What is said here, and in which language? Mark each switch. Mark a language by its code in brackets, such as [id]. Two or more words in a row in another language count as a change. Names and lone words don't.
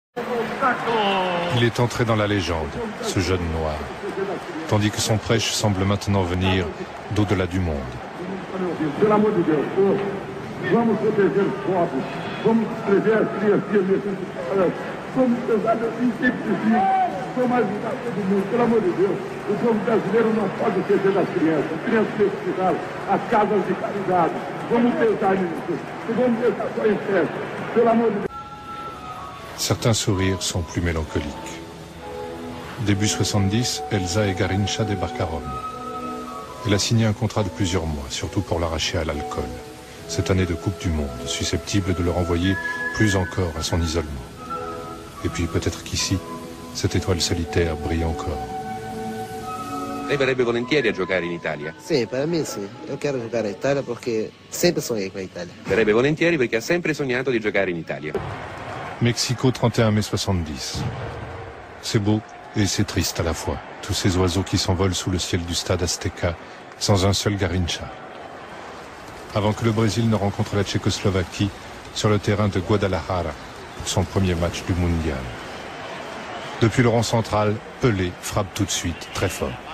[fr] Il est entré dans la légende, ce jeune noir, tandis que son prêche semble maintenant venir d'au-delà du monde. [pt] Vamos proteger os pobres, vamos proteger as criancinhas, vamos pensar em simplicidade, vamos ajudar todo mundo, pelo amor de Deus. O povo brasileiro não pode esquecer das crianças, as crianças necessitadas, as casas de caridade. Vamos pensar nisso, e vamos pensar só em festa, pelo amor de Deus. [fr] Certains sourires sont plus mélancoliques. Début 70, Elsa et Garincha débarquent à Rome. Elle a signé un contrat de plusieurs mois, surtout pour l'arracher à l'alcool. Cette année de Coupe du Monde, susceptible de le renvoyer plus encore à son isolement. Et puis peut-être qu'ici, cette étoile solitaire brille encore. [it] Lei verrebbe volentieri a giocare in Italia? Sì, per me sì. Io quero giocare in Italia perché sempre sognai con l'Italia. Verrebbe volentieri perché ha sempre sognato di giocare in Italia. [fr] Mexico, 31 mai 70. C'est beau et c'est triste à la fois. Tous ces oiseaux qui s'envolent sous le ciel du stade Azteca, sans un seul Garincha. Avant que le Brésil ne rencontre la Tchécoslovaquie sur le terrain de Guadalajara pour son premier match du Mondial. Depuis le rond central, Pelé frappe tout de suite, très fort.